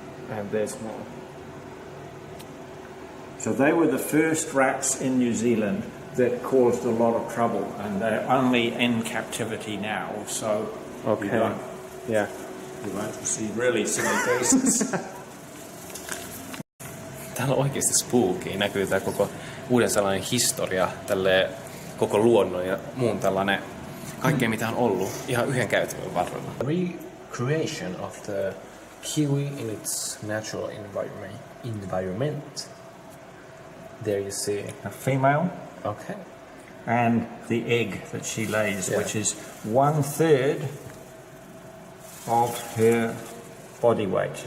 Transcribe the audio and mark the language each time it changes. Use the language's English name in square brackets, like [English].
[English] And there's more. So they were the first rats in New Zealand that caused a lot of trouble, and they're only in captivity now. So Okay. you won't see really silly cases. [Finnish] Täällä on oikeasti spooky. Näkyy tää koko Uuden-Seelannin historia, tälle koko luonnon ja muun tällainen kaikkea mitä on ollut ihan yhden käytävän varrella. [English] Recreation of the kiwi in its natural environment. There you see A female. Okay. And the egg that she lays, Yeah. which is 1/3 of her body weight.